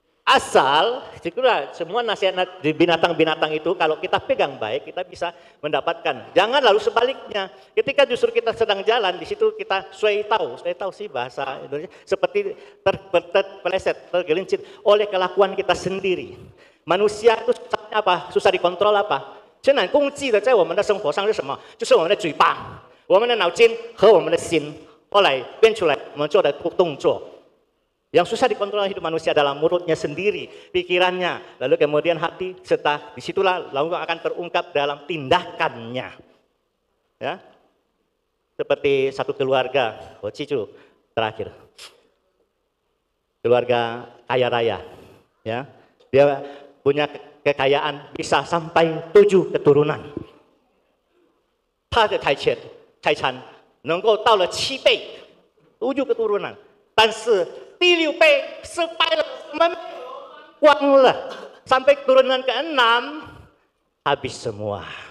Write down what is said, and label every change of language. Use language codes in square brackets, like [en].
[id] Asal, semua nasihat di binatang-binatang itu kalau kita pegang baik, kita bisa mendapatkan. Jangan lalu sebaliknya. Ketika justru kita sedang jalan, di situ kita suai tahu sih bahasa Indonesia, seperti terpeleset, tergelincir oleh kelakuan kita sendiri. Manusia itu susahnya apa? Susah dikontrol apa? [zh] 现在攻击的在我们的生活上是什么？就是我们的嘴巴、我们的脑筋和我们的心，后来变出来我们做的动作。 [id] Yang susah dikontrol hidup manusia adalah mulutnya sendiri, pikirannya, lalu kemudian hati, serta disitulah lalu akan terungkap dalam tindakannya. Ya, seperti satu keluarga, Cicu terakhir, keluarga kaya raya, ya, dia punya kekayaan bisa sampai 7 keturunan. [zh] 他的财产能够到了7倍， [id] 7 keturunan， [zh] 但是 第6倍失败了，光了， [id] sampai keturunan ke-6 habis semua.